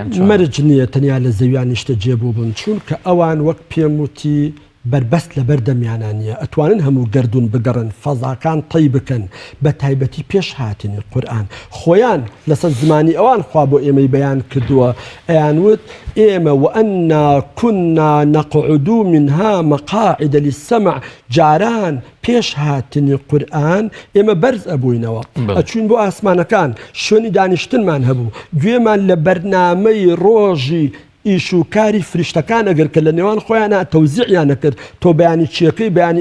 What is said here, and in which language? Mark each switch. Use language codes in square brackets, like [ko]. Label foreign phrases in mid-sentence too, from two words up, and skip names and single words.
[ckb] مەرج نییە تەنیا لە زەویان نیشتەجێ بوو بوون چونکە ئەوان وەک پێم وتی بربەست لە بەردەمیانانە ئەتوانن هەموو گردون بگەڕن فەزاکان تەی بکەن بە تایبەتی پێش هاتنی قورئان خۆیان لەسەر زمانی ئەوان خوا بۆ ئێمەی بەیان کردووە ئەیانوت ئێمە [ar] وأنا كنا نقعد منها مقاعد [ckb] للسمع جاران پێش هاتنی قورئان ئێمە بەرز ئەبووینەوە ئەچوین بۆ ئاسمانەکان شوێنی دانیشتنمان هەبوو گوێمان لە بەرنامەی ڕۆژی ئیش و کاری فریشتەکان ئەگەر کە لە نێوان خۆیانە تەوزیعیان نەکرد تۆ بەیانی چیەکەی بەیانی